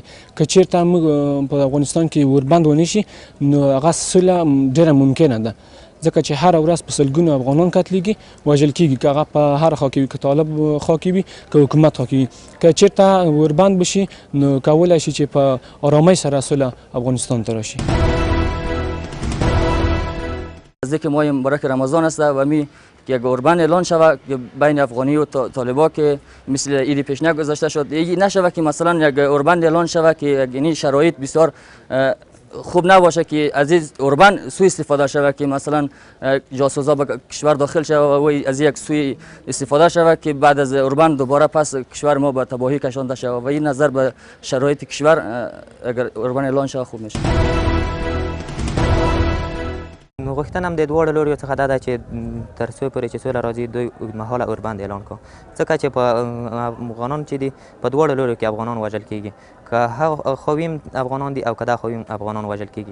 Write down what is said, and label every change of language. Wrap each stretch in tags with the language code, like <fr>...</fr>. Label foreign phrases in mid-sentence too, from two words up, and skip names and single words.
<ps>که چېرته موږ په افغانستان کې اوربند ونه شي نو هغه سوله ډېره ممکنه ده، ځکه چې هره ورځ په سلګونو افغانان قتلېږي، وژل کېږي، که هغه په هره خوا کې وي، که طالب خوا کې وي، که حکومت خوا کې وي. که چېرته اوربند بشي نو کولی شي چې په ارامۍ سره سوله افغانستان ته راشي.</ps> <fa>نزدیک ماه مبارک رمضان است و می یک اوربند اعلان شود بین افغانی و طالبا که مثل عید پیشنه گذاشته شد، نشود که مثلا یک اوربند اعلان شود که یعنی شرایط بسیار خوب نباشه که از این اوربند سوء استفاده شود، که مثلا جاسوسا به کشور داخل شود و از یک سوء استفاده شود که بعد از اوربند دوباره پس کشور ما به تباهی کشانده شود و این نظر به شرایط کشور اگر اوربند اعلان شود خوب میشه.</fa> <ps>نو غوښتنه هم د دواړو لوریو څخه دا ده چې تر څو پورې چې سوله راځي دوی اوږدمهاله اوربند اعلان کړو، ځکه چې په افغانان چې دي په دواړو لوریو کې افغانان وژل کېږي، که هغه خواویم افغانان دي او که دا خواویم افغانان وژل کېږي.</ps>